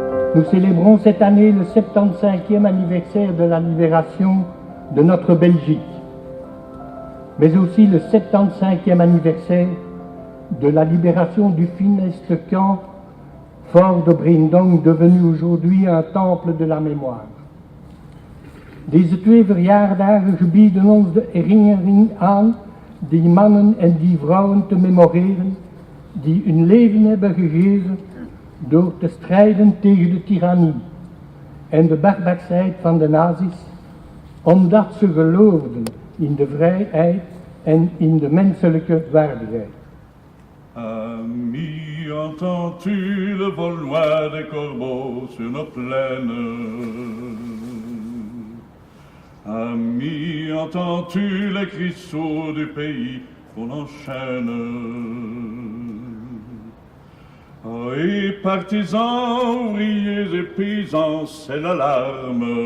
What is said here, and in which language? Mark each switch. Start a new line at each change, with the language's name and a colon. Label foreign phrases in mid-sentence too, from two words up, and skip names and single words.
French: Nous célébrons cette année le 75e anniversaire de la libération de notre Belgique, mais aussi le 75e anniversaire de la libération du funeste camp fort de Brindong, devenu aujourd'hui un temple de la mémoire.
Dutch: Deze 2 verjaardagen bieden ons de herinnering aan die mannen en die vrouwen te memoreren die hun leven hebben gegeven door te strijden tegen de tirannie en de barbarsheid van de nazi's, omdat ze geloofden in de vrijheid en in de menselijke waardigheid.
French: Ami, entends-tu le vol loin des corbeaux sur nos plaines? Ami, entends-tu les cris sourds du pays qu'on enchaîne? Oh, et partisans, ouvriers et paysans, c'est l'alarme.